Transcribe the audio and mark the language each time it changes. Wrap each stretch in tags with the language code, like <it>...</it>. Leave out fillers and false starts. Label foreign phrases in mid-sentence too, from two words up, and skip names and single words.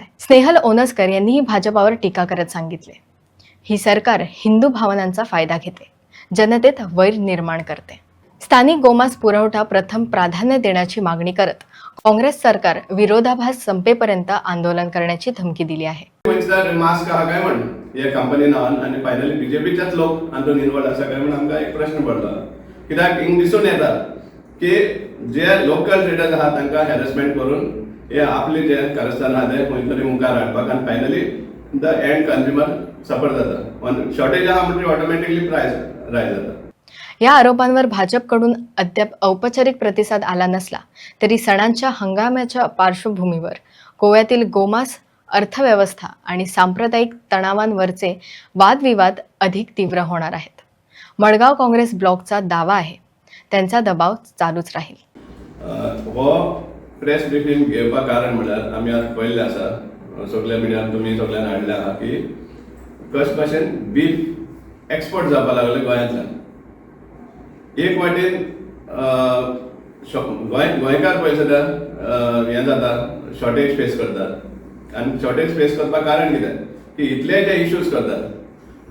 <mr>स्नेहल ओनस्कर यांनीही भाजपावर टीका करत सांगितले, ही सरकार हिंदू भावनांचा फायदा घेते, जनतेत वैर निर्माण करते। स्थानिक गोमांस पुरवठा प्रथम प्राधान्य देण्याची मागणी करत काँग्रेस सरकार विरोधाभास संपेपर्यंत आंदोलन करण्याची धमकी दिली आहे।</mr> <kok>मास्क हा काय म्हण या कंपनी नावान आणि फायनली बीजेपीच्याच लोक हातून इन्वॉल्व आसा काय म्हणून आमकां एक प्रश्न पडलो, कित्याक हिंग दिसून येता की जे</kok> <en>local traders</en> <kok>आहात तांकां हॅरेसमेंट करून हे आपले जे कारस्थान आहा ते खंय तरी मुखार हाडपाक आनी</kok> <en>finally the end consumer suffer</en> <kok>जाता। शॉर्टेज आहा म्हणजे</kok> <en>automatically price rise</en> <kok>जाता।</kok> <mr>या आरोपांवर भाजपकडून अद्याप औपचारिक प्रतिसाद आला नसला तरी सणांच्या हंगामाच्या पार्श्वभूमीवर गोव्यातील गोमांस अर्थव्यवस्था आणि सांप्रदायिक तणावांवरचे वादविवाद अधिक तीव्र होणार आहेत। मडगाव काँग्रेस ब्लॉकचा दावा आहे, त्यांचा दबाव चालूच राहील।</mr> <kok>हो</kok> <en>press briefing</en> <kok>घेवपाक कारण म्हळ्यार आमी आज पळयल्लें आसा, सगळ्या मिडियान तुमी सगळ्यान हाडलें आहा की कशे भशेन</kok> <en>beef export</en> <kok>जावपाक लागले गोंयांतल्यान। एक वाटेन गोंयकार पळय सद्या हें जाता,</kok> <en>shortage face</en> <kok>करतात आनी</kok> <en>shortage face</en> <kok>करपाक कारण कितें की इतले जे इश्यूज करतात।</kok>